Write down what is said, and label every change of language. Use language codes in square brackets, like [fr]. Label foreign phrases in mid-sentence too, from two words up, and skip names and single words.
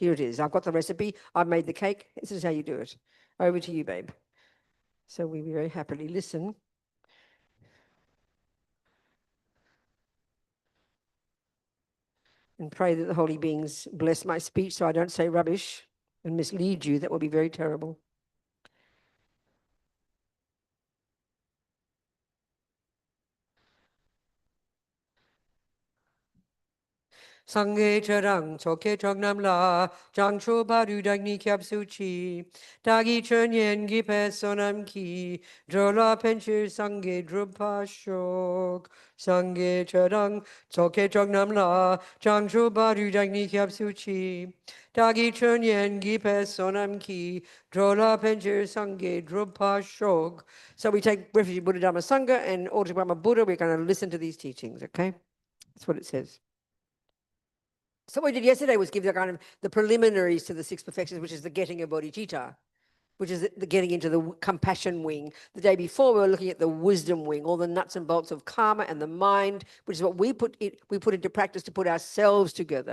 [en] Here it is. I've got the recipe. I've made the cake. This is how you do it. Over to you, babe. So we very happily listen. And pray that the holy beings bless my speech so I don't say rubbish and mislead you. That would be very terrible. [bo] སངས་རྒྱས་ཆོས་དང་ཚོགས་ཀྱི་མཆོག་རྣམས་ལ། བྱང་ཆུབ་བར་དུ་བདག་ནི་སྐྱབས་སུ་མཆི བདག་གི་ཆོས་ཉན་གྱི་བསོད་ནམས་ཀྱིས། འགྲོ་ལ་ཕན་ཕྱིར་སངས་རྒྱས་འགྲུབ་པར་ཤོག། སངས་རྒྱས་ཆོས་དང་ཚོགས་ཀྱི་མཆོག་རྣམས་ལ། བྱང་ཆུབ་བར་དུ་བདག་ནི་སྐྱབས་སུ་མཆི། བདག་གི་ཆོས་ཉན་གྱི་བསོད་ནམས་ཀྱིས། འགྲོ་ལ་ཕན་ཕྱིར་སངས་རྒྱས་འགྲུབ་པར་ཤོག. [en] So we take refuge in Buddha Dhamma Sangha, and in order to become a Buddha, we're going to listen to these teachings, okay? That's what it says. So what we did yesterday was give the kind of the preliminaries to the 6 perfections, which is the getting of bodhicitta, which is the getting into the compassion wing. The day before we were looking at the wisdom wing, all the nuts and bolts of karma and the mind, which is what we put into practice to put ourselves together.